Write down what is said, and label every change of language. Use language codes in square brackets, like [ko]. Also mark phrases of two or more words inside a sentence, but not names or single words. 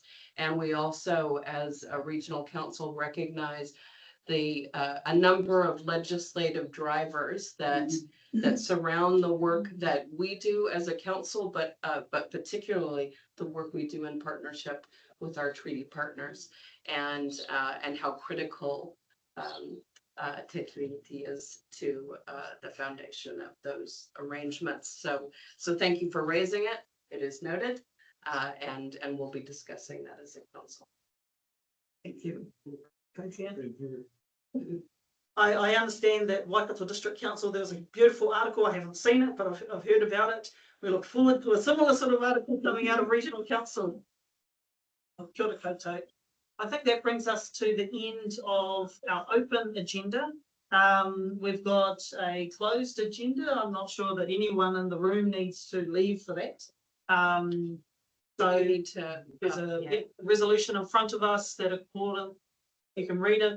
[en] And we also, as a regional council, recognize a number of legislative drivers that surround the work that we do as a council, but particularly the work we do in partnership with our treaty partners, and how critical [mi] te tiriti [en] is to the foundation of those arrangements. So thank you for raising it. It is noted, and we'll be discussing that as a council. Thank you. I understand that Waikato District Council, there's a beautiful article. I haven't seen it, but I've heard about it. We look forward to a similar sort of article coming out of Regional Council. [mi] Kia ora koutou. [en] I think that brings us to the end of our open agenda. We've got a closed agenda. I'm not sure that anyone in the room needs to leave for that. So there's a resolution in front of us that according, you can read it.